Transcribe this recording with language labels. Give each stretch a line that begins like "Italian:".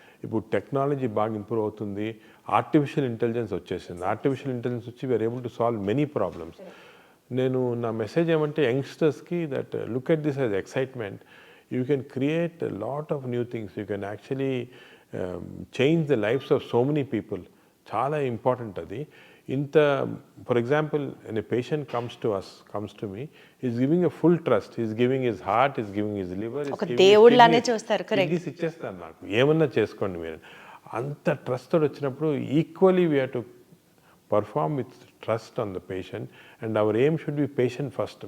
Telugu: ఇప్పుడు టెక్నాలజీ బాగా ఇంప్రూవ్ అవుతుంది. ఆర్టిఫిషియల్ ఇంటెలిజెన్స్ వచ్చేసింది.
English: Artificial intelligence వచ్చి we are able to solve many problems.
Telugu: నేను నా మెసేజ్ ఏమంటే యంగ్స్టర్స్కి
English: That look at this as excitement. You can create a lot of new things. You can actually change the lives of so many people.
Telugu: చాలా important అది.
English: For example, when a patient comes to me, he's giving a full trust. He's giving his heart, he's giving his liver,
Telugu: ఒక దేవుళ్ళనే చూస్తారు. Correct. ఇది ఇచ్చేస్తారు, నాకు ఏమన్నా చేసుకోండి మీరు. అంత ట్రస్ట్ తోటి వచ్చినప్పుడు
English: Equally we have to perform with trust on the patient, and our aim should be patient first.